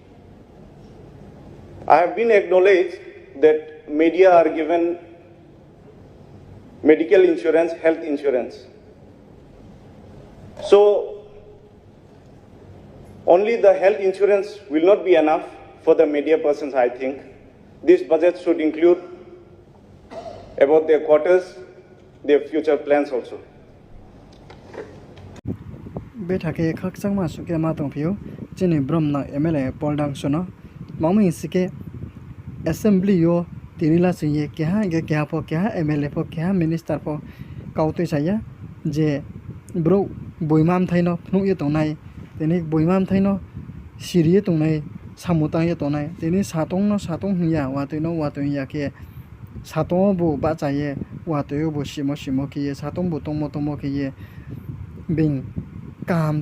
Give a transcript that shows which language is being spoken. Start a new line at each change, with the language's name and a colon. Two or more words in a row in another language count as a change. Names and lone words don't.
English: I have been acknowledged that media are given medical insurance, health insurance. So, only the health insurance will not be enough for the media persons, I think. This budget should include about their quarters, their future plans also.
Kok Borok: Betha ke khakchang ma su ke ma tong phiu chini Brom na MLA Dangsu no mangmi sike assembly yo tinila siye kya ge kya po kya MLA po kya minister po kautoi saya je bro boimam thaino phnu ye tongnai tini boimam thaino siri tongnai samutang ye tongnai tini satong hnya watoi ya ke satong bu ba chaye watoi bu simo ke satong bu tomo ke ye bing kam